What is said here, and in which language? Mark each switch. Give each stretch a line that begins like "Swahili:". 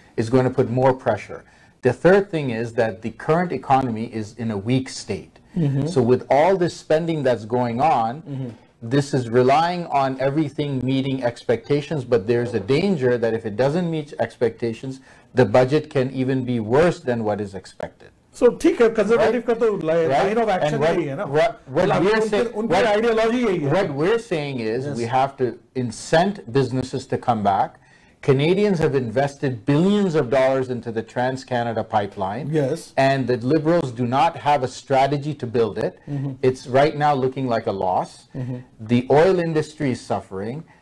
English: It's going to put more pressure. The third thing is that the current economy is in a weak state. So with all this spending that's going on, this is relying on everything meeting expectations, but there's a danger that if it doesn't meet expectations, the budget can even be worse than what is expected.
Hindi: So ठीक है, conservative का तो line of action यही है ना, उनकी ideology यही है।
English: What we're saying is we have to incent businesses to come back. Canadians have invested billions of dollars into the Trans-Canada pipeline. Yes. And the Liberals do not have a strategy to build it. It's right now looking like a loss. The oil industry is suffering.